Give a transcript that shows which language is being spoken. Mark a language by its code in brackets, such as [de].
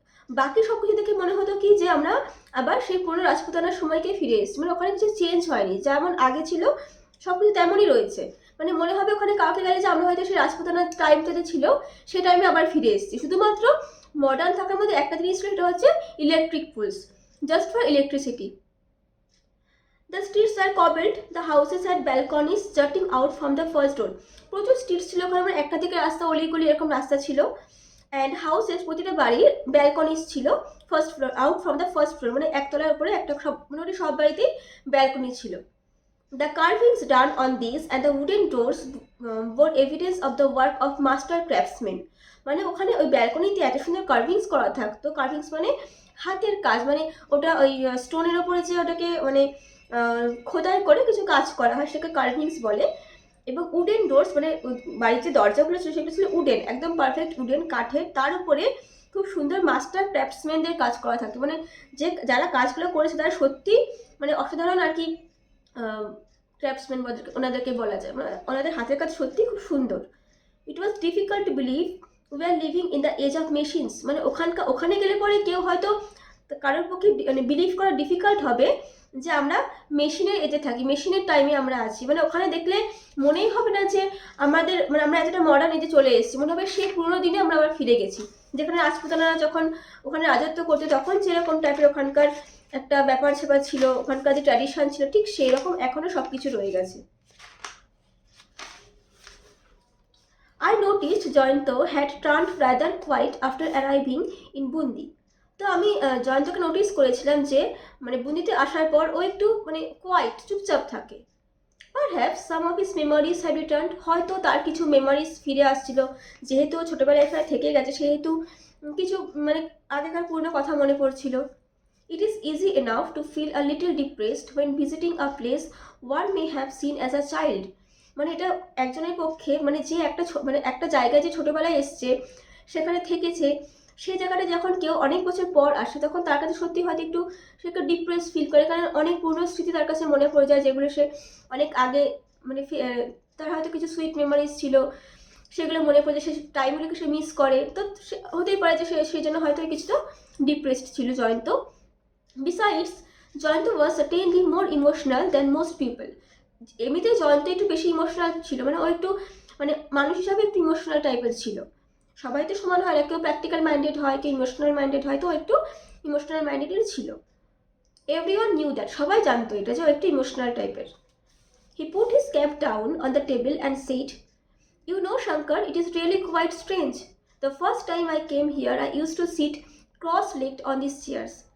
[bn] বাকি সব কিছু দেখে মনে হতো কি যে আমরা আবার সেই পুরনো রাজপুতানার সময়কে ফিরে এসেছি, মানে ওখানে কিছু চেঞ্জ হয়নি, যেমন আগে ছিল সব কিছু তেমনই রয়েছে। মানে মনে হবে ওখানে কাউকে গেলে যে আমরা হয়তো সেই রাজপুতানার টাইমটাতে ছিল সেই টাইমে আবার ফিরে এসেছি। শুধুমাত্র মডার্ন থাকার মধ্যে একটা জিনিস ছিল, সেটা হচ্ছে electric polls, [en] just for electricity. The streets were cobbled, the houses had balconies jutting out from the first door. [bn] প্রচুর স্ট্রিট ছিল ওখানে, মানে একটা দিকে রাস্তা, অলিগলি এরকম রাস্তা ছিল। অ্যান্ড হাউসেস, প্রতিটা বাড়ির ব্যালকনিস ছিল first floor, [en] out from the first floor, [bn] মানে একতলার উপরে একটা, সব মোটামুটি সব বাড়িতেই ব্যালকনি ছিল। [en] The carvings done on these and the wooden doors bore evidence of the work of master craftsmen. [bn] মানে ওখানে ওই ব্যালকনিতে এত সুন্দর কার্ভিংস করা থাকতো, কার্ভিংস মানে হাতের কাজ, মানে ওটা ওই স্টোনের ওপরে যে ওটাকে মানে খোদাই করে কিছু কাজ করা হয় সেটাকে কার্ভিংস বলে। এবং উডেন ডোরস, মানে বাড়ির যে দরজাগুলো ছিল সেগুলো ছিল উডেন, একদম পারফেক্ট উডেন কাঠের, তার উপরে খুব সুন্দর মাস্টার ক্রাফটসম্যানদের কাজ করা থাকতো, মানে যে যারা কাজগুলো করেছে তারা সত্যি মানে অসাধারণ আর কি ক্রাফটসম্যান ওনাদেরকে বলা যায়, মানে ওনাদের হাতের কাজ সত্যিই খুব সুন্দর। [en] it was difficult to believe we are living in the age of machines, [bn] মানে ওখানে গেলে পরে কেউ হয়তো কারোর পক্ষে মানে বিলিভ করা ডিফিকাল্ট হবে যে আমরা মেশিনের এজে থাকি, মেশিনের টাইমে আমরা আছি। মানে ওখানে দেখলে মনেই হবে না যে আমাদের মানে আমরা এতটা মডার্ন এজে চলে এসেছি, মনে হবে সেই পুরোনো দিনে আমরা আবার ফিরে গেছি, যেখানে রাজপুতানারা যখন ওখানে রাজত্ব করতে তখন যেরকম টাইপের ওখানকার একটা ব্যাপার স্যাপার ছিল, ওখানকার যে ট্র্যাডিশন ছিল, ঠিক সেই রকম এখনো সব কিছু রয়ে গেছে। [en] I noticed Jayanto had turned rather quiet after arriving in Bundi. [bn] তো আমি জয়ন্তকে নোটিস করেছিলাম যে মানে বুন্দিতে আসার পর ও একটু মানে কোয়াইট, চুপচাপ থাকে। [en] perhaps some of his memories had return, [bn] হয়তো তার কিছু মেমোরিজ ফিরে আসছিল, যেহেতু ছোটোবেলায় এখানে থেকে গেছে সেহেতু কিছু মানে আগেকার পুরনো কথা মনে পড়ছিল। [en] It is easy enough to feel a little depressed when visiting a place one may have seen as a child. [bn] মানে এটা একজনের পক্ষে মানে যে মানে একটা জায়গায় যে ছোটোবেলায় এসছে, সেখানে থেকেছে, সেই জায়গাটা যখন কেউ অনেক বছর পর আসে তখন তার কাছে সত্যি হয়তো একটু সে একটু ডিপ্রেস ফিল করে, কারণ অনেক পুরনো স্মৃতি তার কাছে মনে পড়ে যায়, যেগুলো সে অনেক আগে মানে তার হয়তো কিছু সুইট মেমোরিজ ছিল, সেগুলো মনে পড়ে যায়, সে টাইমগুলোকে সে মিস করে। তো হতেই পারে যে সেই জন্য হয়তো কিছুটা ডিপ্রেসড ছিল Jayanta. [en] Besides, Jayanta was certainly more emotional than most people. [bn] এমনিতে জয়ন্ত একটু বেশি ইমোশনাল ছিল, মানে ও একটু মানে মানুষ হিসাবে একটু ইমোশনাল টাইপের ছিল। সবাই তো সমান হয় না, কেউ প্র্যাকটিক্যাল মাইন্ডেড হয়, কেউ ইমোশনাল মাইন্ডেড হয়, তো একটু ইমোশনাল মাইন্ডেডই ছিল। [en] everyone knew that, [bn] সবাই জানতো এটা যে ও একটু ইমোশনাল টাইপের। [en] He put his cap down on the table and said, "You know, Shankar, it is really quite strange. The first time I came here, I used to sit cross-legged on these chairs."